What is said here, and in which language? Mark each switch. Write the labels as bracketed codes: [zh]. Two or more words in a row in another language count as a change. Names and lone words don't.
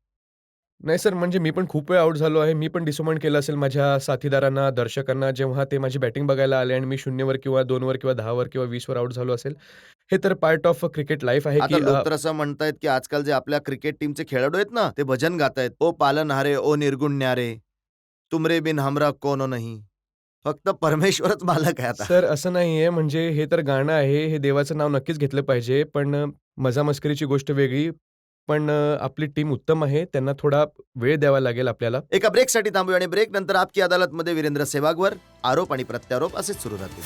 [mr] नाही सर, म्हणजे मी पण खूप वेळ आउट झालो आहे. मी पण डिसअपॉइंट केलं असेल माझ्या साथीदारांना, दर्शकांना, जेव्हा ते माझी बॅटिंग बघायला आले आणि मी 0वर किंवा 2वर किंवा 10वर किंवा 20वर आउट झालो असेल. हे तर [en] part of cricket life [mr] आहे आता की लोक तर असं म्हणतायत की आजकाल जे आपल्या क्रिकेट टीमचे खेळाडू आहेत ना, ते भजन गातायत, [hi] ओ पालनहारे, ओ निर्गुण्यारे, तुमरे बिन हमरा कोनो नहीं. [mr] फक्त परमेश्वरच मालक आहे आता. सर असं नाहीये, म्हणजे हे तर गाणं आहे, हे देवाचं नाव नक्कीच घेतलं पाहिजे. पण मजा-मस्करीची गोष्ट वेगळी. पण आपली टीम उत्तम आहे. त्यांना थोडा वेळ द्यावा लागेल आपल्याला. एका ब्रेकसाठी थांबूया आणि ब्रेक नंतर आपकी अदालतमध्ये वीरेंद्र सेहवागवर आरोप आणि प्रत्यारोप असेच सुरू राहतील.